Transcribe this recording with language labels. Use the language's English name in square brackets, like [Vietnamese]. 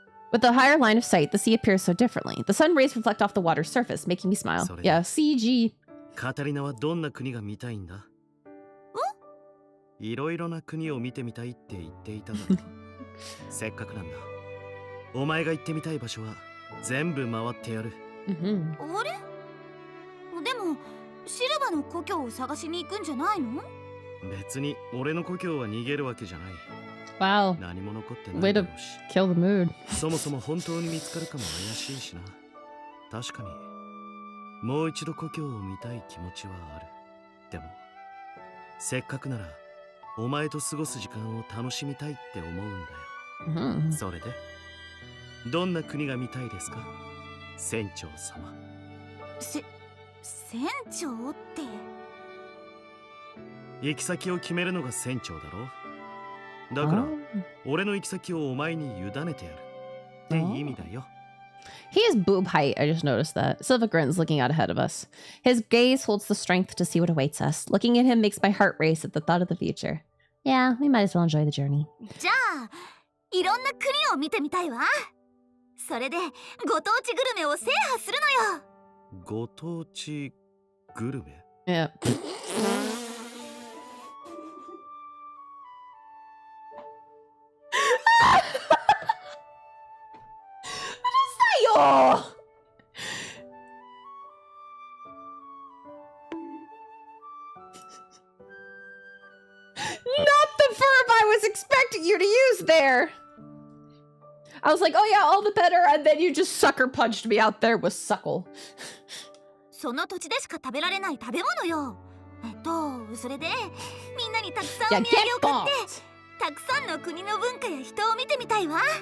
[English] With the higher line of sight, the sea appears so differently. The sun rays reflect off the water's surface, making me smile. Yeah, CG. [Japanese] カタリナはどんな国が見たいんだ？いろいろな国を見てみたいって言っていたが、せっかくなんだ。お前が行ってみたい場所は全部回ってやる。あれ？でもシルバの故郷を探しに行くんじゃないの？別に俺の故郷は逃げるわけじゃない。 [English] Wow. [Japanese] 何も残ってない。 [English] Way to kill the mood. [Japanese] そもそも本当に見つかるかも怪しいしな。確かにもう一度故郷を見たい気持ちはある。でもせっかくならお前と過ごす時間を楽しみたいって思うんだよ。それでどんな国が見たいですか、船長様。船長って。行き先を決めるのが船長だろ。だから俺の行き先をお前に委ねてやるって意味だよ。 [English] He has boob height, I just noticed that. Silva grins, looking out ahead of us. His gaze holds the strength to see what awaits us. Looking at him makes my heart race at the thought of the future. Yeah, we might as well enjoy the journey. [Japanese] じゃあ、いろんな国を見てみたいわ。それで、ご当地グルメを制覇するのよ。ご当地グルメ？ [English] Yeah. Oh. Not the verb I was expecting you to use there. I was like, oh yeah, all the better, and then you just sucker punched me out there with suckle. [Japanese] その土地でしか食べられない食べ物よ。それでみんなにたくさんお土産を買って、たくさんの国の文化や人を見てみたいわ。